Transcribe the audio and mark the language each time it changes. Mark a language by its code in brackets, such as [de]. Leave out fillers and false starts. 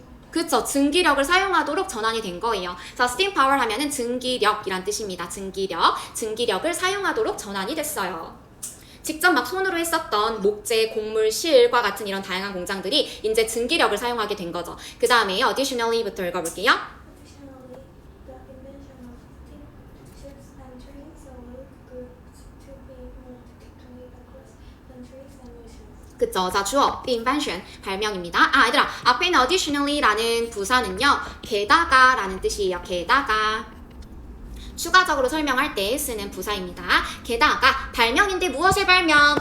[ko] 그쵸, 증기력을 사용하도록 전환이 된 거예요. 자, steam power 하면은 증기력이란 뜻입니다. 증기력을 사용하도록 전환이 됐어요. 직접 막 손으로 했었던 목재, 곡물, 실과 같은 이런 다양한 공장들이 이제 증기력을 사용하게 된 거죠. 그 다음에 additionally부터 읽어볼게요. [en] Additionally, the invention of steam ships and trains allowed goods to be moved quickly across countries and oceans. [ko] 그쵸. 자, 주어, the invention, 발명입니다. 얘들아, 앞에 있는 additionally라는 부사는요, 게다가라는 뜻이에요. 게다가. 추가적으로 설명할 때 쓰는 부사입니다. 게다가, 발명인데 무엇의 발명?